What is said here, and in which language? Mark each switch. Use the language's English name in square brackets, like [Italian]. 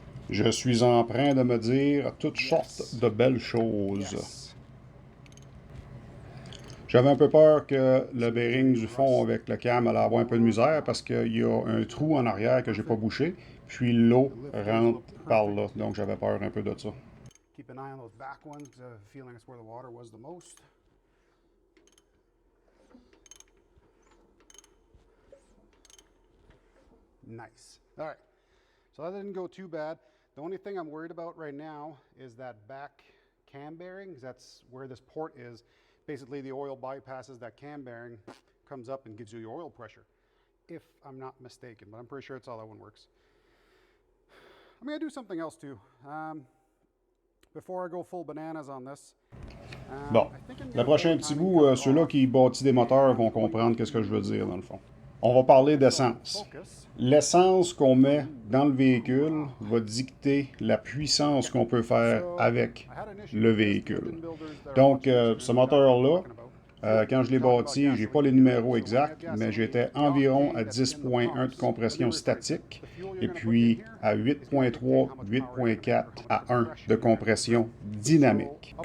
[French] Je suis en train de me dire toutes sortes de belles choses. J'avais un peu peur que le bearing du fond avec le cam allait avoir un peu de misère parce qu'il y a un trou en arrière que j'ai pas bouché, puis l'eau rentre par là, donc j'avais peur un peu de ça. [English] Keep an eye on those back ones, feeling it's where the water was the most. Nice. All right. So that didn't go too bad. The only thing I'm worried about right now is that back cam bearing. That's where this port is. Basically, the oil bypasses that cam bearing, comes up and gives you your oil pressure. if I'm not mistaken, but I'm pretty sure it's how that one works. I'm going to do something else too. Before I go full bananas on this. [French] Bon, le prochain petit bout, ceux-là qui bâtissent des moteurs vont comprendre qu'est-ce que je veux dire dans le fond. On va parler d'essence. L'essence qu'on met dans le véhicule va dicter la puissance qu'on peut faire avec le véhicule. Donc, ce moteur-là, quand je l'ai bâti, je n'ai pas les numéros exacts, mais j'étais environ à 10.1 de compression statique et puis à 8.3, 8.4 à 1 de compression dynamique.